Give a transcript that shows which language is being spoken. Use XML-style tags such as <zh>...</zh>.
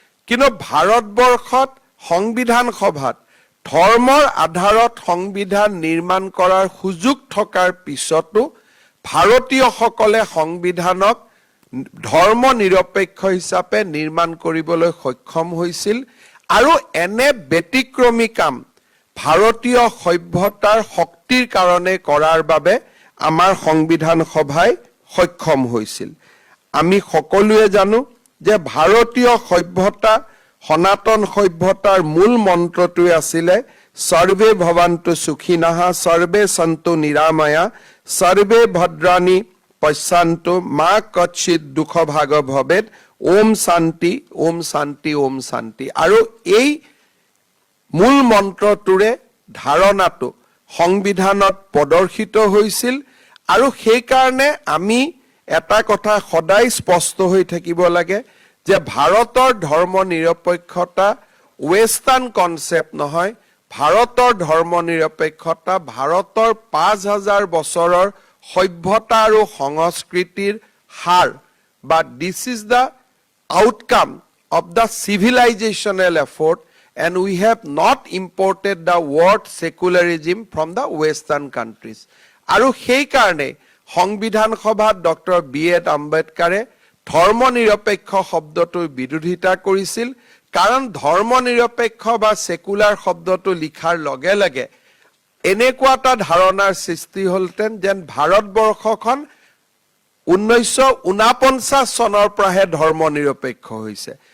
<as>কিন্তু ভাৰতবৰ্ষত সংবিধান সভাত ধৰ্মৰ আধাৰত সংবিধান নিৰ্মাণ কৰাৰ সুযোগ থকাৰ পিছতো ভাৰতীয়সকলে সংবিধানক ধৰ্ম নিৰপেক্ষ হিচাপে নিৰ্মাণ কৰিবলৈ সক্ষম হৈছিল আৰু এনে ব্যতিক্ৰমী কাম ভাৰতীয় সভ্যতাৰ শক্তিৰ কাৰণে কৰাৰ বাবে আমাৰ সংবিধান সভাই সক্ষম হৈছিল। আমি সকলোৱে জানো যে ভাৰতীয় সভ্যতা, সনাতন সভ্যতাৰ মূল মন্ত্ৰটোৱে আছিলে</as> <sa>সর্বে ভবন্তু সুখিনঃ সর্বে সন্তু নিরাময়া সর্বে ভদ্রাণি পশ্যন্তু মা কচ্ছিত দুঃখ ভাগ ভবেত ওম শান্তি ওম শান্তি ওম শান্তি।</sa> <as>আৰু এই মূল মন্ত্ৰটোৰে ধাৰণাটো সংবিধানত প্ৰদৰ্শিত হৈছিল। আৰু সেইকাৰণে আমি এটা কথা সদায় স্পষ্ট হৈ থাকিব লাগে যে ভাৰতৰ ধৰ্ম নিৰপেক্ষতা</as> <en>western concept</en> <as>নহয়। ভাৰতৰ ধৰ্ম নিৰপেক্ষতা ভাৰতৰ ৫,০০০ বছৰৰ সভ্যতা আৰু সংস্কৃতিৰ সাৰ বা</as> <en>This is the outcome of the civilizational effort, and we have not imported the word secularism from the western countries.</en> <as>আৰু সেই কাৰণে সংবিধান সভাত ডক্টৰ বি.এড. আম্বেদকাৰে ধৰ্ম নিৰপেক্ষ শব্দটোৰ বিৰোধিতা কৰিছিল। কাৰণ ধৰ্ম নিৰপেক্ষ বা সেকুলাৰ শব্দটো লিখাৰ লগে লগে এনেকুৱা এটা ধাৰণাৰ সৃষ্টি হ'লতেন যেন ভাৰতবৰ্ষখন 1949 চনৰ পৰাহে ধৰ্ম নিৰপেক্ষ হৈছে।</as>